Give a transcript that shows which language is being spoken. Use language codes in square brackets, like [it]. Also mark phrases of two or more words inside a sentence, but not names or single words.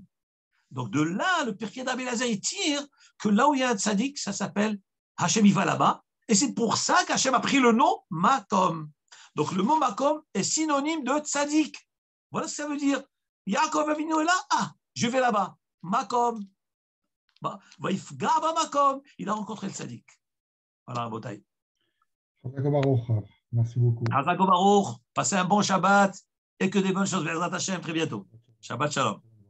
[fr] Donc de là, le Pirkei de Rabbi Eliezer tire que là où il y a un tzaddik, ça s'appelle Hachem, il va là-bas. Et c'est pour ça qu'Hachem a pris le nom Makom. Donc le mot Makom est synonyme de tzaddik. Voilà ce que ça veut dire. Yaakov Avinu est là, je vais là-bas. [he] מקום. ויפגע מקום. [fr] Il a rencontré le tzaddik. Voilà, Rabotai. Merci beaucoup. [he] חזק ברוך. [fr] Passez un bon Shabbat et que des bonnes choses. [he] בעזרת השם, [fr] très bientôt. [he] שבת שלום.